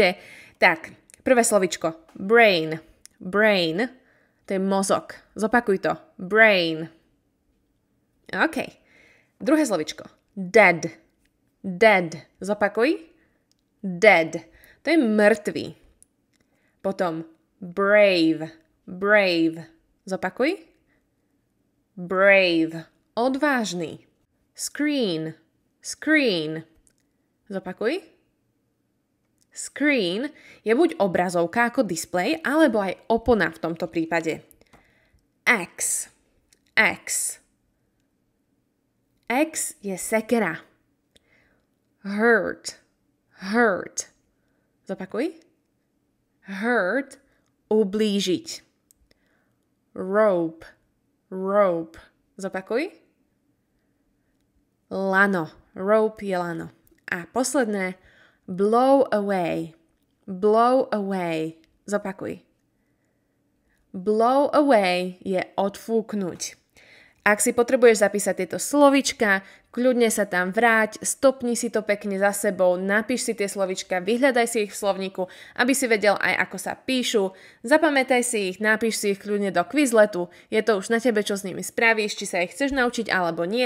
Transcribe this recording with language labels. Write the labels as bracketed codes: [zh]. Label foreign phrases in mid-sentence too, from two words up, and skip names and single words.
[sk] Tak, prvé slovičko. [en] Brain. Brain, [sk] to je mozog. Zopakuj to. Brain. OK. Druhé slovičko. Dead. Dead. Zopakuj. Dead. To je mŕtvý. Potom [en] brave, brave. [sk] Zopakuj. Brave. Odvážny. [en] Screen, screen. [sk] Zopakuj. Screen je buď obrazovka ako displej, alebo aj opona v tomto prípade. [en] Axe, axe. [sk] Axe je sekera. [en] Hurt, hurt. [sk] Zopakuj. Hurt, ublížiť. [en] Rope, rope. [sk] Zopakuj. Lano, rope je lano. A posledné, [en] blow away, blow away. Zopakuj. Blow away [sk] je odfúknuť. Ak si potrebuješ zapísať tieto slovička, kľudne sa tam vráť, stopni si to pekne za sebou, napíš si tie slovička, vyhľadaj si ich v slovníku, aby si vedel aj ako sa píšu, zapamätaj si ich, napíš si ich kľudne do Quizletu, je to už na tebe, čo s nimi spravíš, či sa ich chceš naučiť alebo nie.